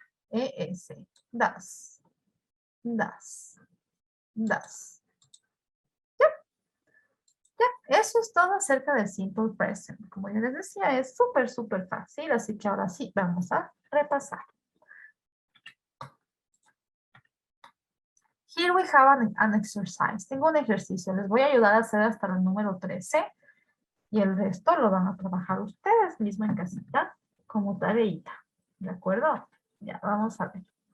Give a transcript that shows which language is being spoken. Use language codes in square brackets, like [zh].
[en] ES, does. Does. Does. [es] Ya, eso es todo acerca del simple present. Como ya les decía, es súper fácil, así que ahora sí, vamos a repasar. [en] Here we have an exercise. [es] Tengo un ejercicio. Les voy a ayudar a hacer hasta el número 13 y el resto lo van a trabajar ustedes mismos en casita como tareita. ¿De acuerdo? Ya, vamos a ver.